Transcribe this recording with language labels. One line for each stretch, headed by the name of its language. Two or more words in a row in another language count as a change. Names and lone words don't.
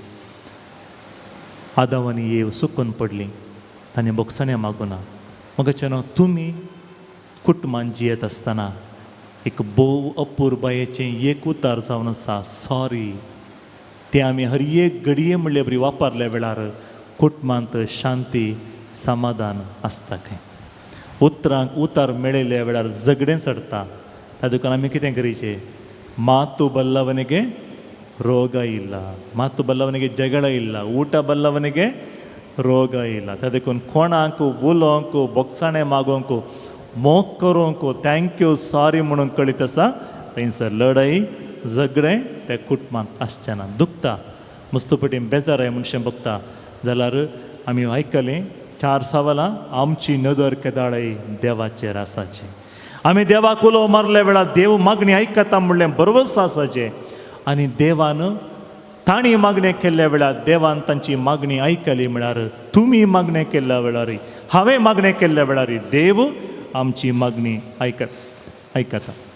Konkani: आदावानी येव सुकून पडली ताणें बोगसाणें मागुना मगाच्यान तुमी कुटुंबांत जियेत आसतना एक बोव अपुरबायेचें एक उतार जावन आसा सॉरी तें आमी हर एक घडये म्हणले बरी वापरल्या वेळार कुटुंबांत शांती समाधान आसता खंय उतरांक उतार मेळयल्या वेळार झगडें चडटा तातूंत आमी कितें करीचें
Kannada: ಮಾತು ಬಲ್ಲವನಿಗೆ ರೋಗ ಇಲ್ಲ ಮಾತು ಬಲ್ಲವನಿಗೆ ಜಗಳ ಇಲ್ಲ ಊಟ ಬಲ್ಲವನಿಗೆ ರೋಗ ಇಲ್ಲ ಅದಕ್ಕೆ
Konkani: कोणाक उलोवंक बोगसाणें मागोवंक मोग करूंक
English: thank you sorry
Konkani: म्हणून कळीत आसा थंयसर लढाई झगडें त्या कुटुंबांत आसचें ना दुखता मस्तपटीन बेजार आहे म्हणशें बगता जाल्यार आमी आयकलें 4 सवालां आमची नदर केदाळय देवाचेर आसाची आमी देवाक उलो मारल्या वेळार देव मागणी आयकता म्हणलें बरोवस आसाचें आनी देवान ताणी मागणें केल्ल्या वेळार देवान तांची मागणी आयकली म्हळ्यार तुमी मागणें केल्ल्या वेळार हांवें मागणें केल्ल्या वेळार देव आमची मागणी आयकता